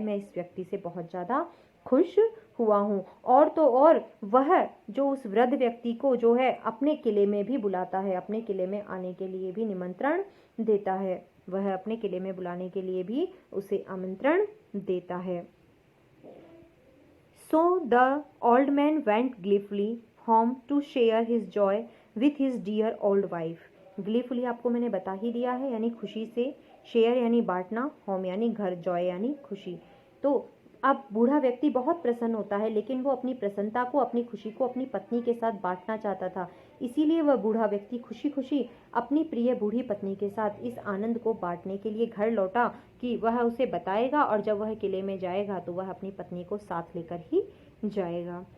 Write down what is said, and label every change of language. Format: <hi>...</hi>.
<hi>मैं इस व्यक्ति से बहुत ज़्यादा खुश हुआ हूँ। और तो और वह जो उस वृद्ध व्यक्ति को जो है अपने किले में भी बुलाता है, अपने किले में आने के लिए भी निमंत्रण देता है, वह अपने किले में बुलाने के लिए भी उसे आमंत्रण देता है।</hi> <en>So the old man went gleefully home to share his joy with his dear old wife।</en> <hi>gleefully आपको मैंने बता ही दिया है, यानी खुशी से, शेयर यानी बांटना, होम यानी घर, जॉय यानी खुशी। तो अब बूढ़ा व्यक्ति बहुत प्रसन्न होता है, लेकिन वो अपनी प्रसन्नता को, अपनी खुशी को अपनी पत्नी के साथ बांटना चाहता था। इसीलिए वह बूढ़ा व्यक्ति खुशी खुशी अपनी प्रिय बूढ़ी पत्नी के साथ इस आनंद को बांटने के लिए घर लौटा कि वह उसे बताएगा, और जब वह किले में जाएगा तो वह अपनी पत्नी को साथ लेकर ही जाएगा।</hi>